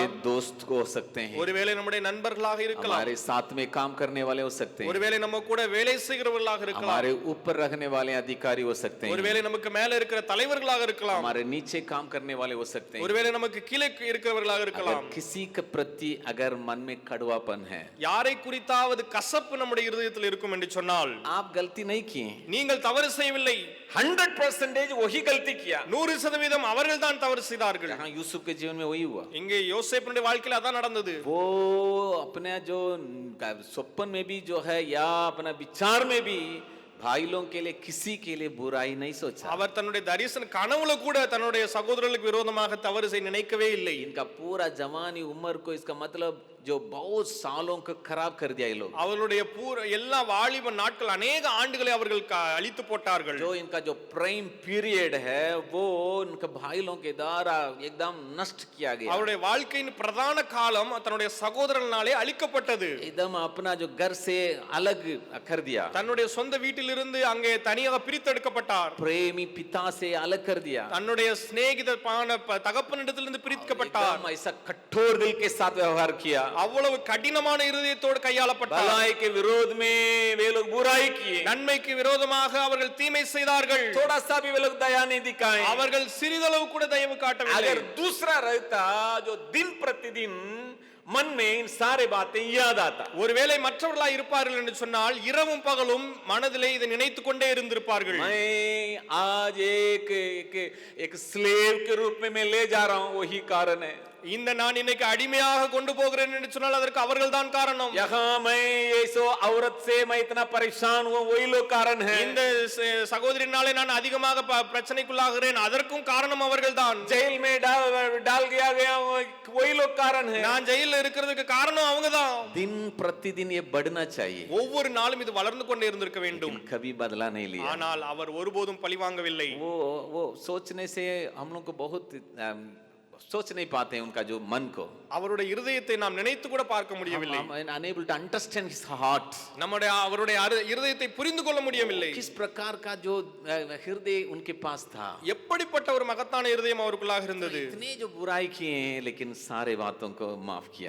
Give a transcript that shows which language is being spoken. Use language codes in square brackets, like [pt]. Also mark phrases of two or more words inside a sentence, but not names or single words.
[hi] हमारे दोस्त को हो सकते हैं, [ta] ஒருவேளை நம்முடைய நண்பர்களாக இருக்கலாம், [hi] हमारे साथ में काम करने वाले हो सकते हैं, [ta] ஒருவேளை நம்ம கூட வேலை செய்கிறவர்களாக இருக்கலாம், [hi] हमारे ऊपर रहने वाले अधिकारी हो सकते हैं, [ta] ஒருவேளை நமக்கு மேல இருக்கிற தலைவர்களாக இருக்கலாம், [hi] हमारे नीचे काम करने वाले हो सकते हैं. [ta] ஒருவேளை நமக்கு கீழே இருக்கிறவர்களாக இருக்கலாம். [hi] अगर किसी के प्रति अगर मन में कड़वापन है, [ta] யாரை குறித்தாவது கசப்பு நம்முடைய இருதயத்தில் இருக்கும் என்று சொன்னால், [hi] आप गलती नहीं किए, [ta] நீங்கள் தவறு செய்யவில்லை, [hi] 100% वही गलती किया, [ta] 100% அவர்கள் தான் தவறு செய்தார்கள். [hi] जहां यूसुफ के जीवन में वही हुआ. [ta] இங்கே யோசேப்பினுடைய வாழ்க்கையில் அதான் நடந்தது. [hi] वो अपने जो स्वप्न में भी जो है या अपना विचार में भी भाई लोगों के लिए किसी के लिए बुराई नहीं सोचा. [ta] அவர் தன்னுடைய தரிசன கனவுல கூட தன்னுடைய சகோதரர்களுக்கு விரோதமாக தவறு செய்ய நினைக்கவே இல்லை. [hi] इनका पूरा जवानी उम्र को इसका मतलब जो बहुत सालों को खराब कर दिया ये लोग। [ta] அவர்களுடைய எல்லா வாலிப நாட்கள் அநேக ஆண்டுகளை அவர்கள் அழித்து போட்டார்கள். [hi] जो इनका जो [en] prime period [hi] है वो उनके भाई लोगों के द्वारा एकदम नष्ट किया गया। [ta] அவருடைய வாழ்க்கையின் பிரதான காலம் தன்னுடைய சகோதரனாலே அழிக்கப்பட்டது. [hi] एकदम अपना जो घर से अलग कर दिया, [ta] தன்னுடைய சொந்த வீட்டிலிருந்து அங்கே தனியாக பிரித்தெடுக்கப்பட்டார். [hi] प्रेमी पिता से अलग कर दिया, [ta] தன்னுடைய சிநேகிதமான தகப்பனிடத்திலிருந்து பிரிக்கப்பட்டார். [hi] एकदम ऐसा कठोर दिल के साथ व्यवहार किया, [ta] அவ்வளவு கடினமான இருதயத்தோடு கையாளப்பட்டார். [hi] भलाई के विरोध में वे लोग बुराई किए, [ta] நன்மைக்கு விரோதமாக அவர்கள் தீமை செய்தார்கள். [hi] थोड़ा सा भी वे लोग दया नहीं दिखाए। [ta] அவர்கள் சிறிதளவு கூட தயவு காட்டவில்லை. [hi] अगर दूसरा रहता जो दिन प्रतिदिन मन में इन सारे बातें याद आता, [ta] ஒருவேளை மற்றவர்களாய் இருப்பார்கள் என்று சொன்னால் இரவும் பகலும் மனதிலே இதை நினைத்துக் கொண்டே இருந்திருப்பார்கள். [hi] मैं आज एक स्लेव के रूप में मैं ले जा रहा हूं, वही कारण है। [ta] இந்த நான் இன்னைக்கு அடிமையாக கொண்டு போகிறேன் என்று சொன்னால் அதற்கு அவர்கள் தான் காரணம். [hi] यहाँ मैं ये सो औरत से मैं इतना परेशान हूं, वही लोग कारण है। [ta] இந்த சகோதரினாலே நான் அதிகமாக பிரச்சனைக்குள்ளாகிறேன், அதற்கும் காரணம் அவர்கள் தான். [hi] जेल में डाल गया वही लोग कारण है। [ta] நான் ஜெயில இருக்கிறதுக்கு காரணம் அவங்க தான். [hi] दिन प्रतिदिन ये बढ़ना चाहिए, [ta] ஒவ்வொரு நாளும் இது வளர்ந்து கொண்டே இருந்திருக்க வேண்டும். [hi] कभी बदला नहीं लिया। [ta] ஆனால் அவர் ஒருபோதும் பழி வாங்கவில்லை. [hi] वो सोचने से हम लोग को बहुत सोच नहीं पाते हैं उनका जो मन को, [ta] அவருடைய இருதயத்தை நாம் நினைத்து கூட பார்க்க முடியவில்லை. [en] unable to understand his heart, [ta] நம்முடைய அவருடைய இருதயத்தை புரிந்து கொள்ள முடியவில்லை. [hi] किस प्रकार का जो हृदय उनके पास था, [ta] எப்படிப்பட்ட ஒரு மகத்தான இருதயம் அவருக்குள்ளாக இருந்தது. [hi] इतने जो बुराई किए लेकिन सारे बातों को माफ किया।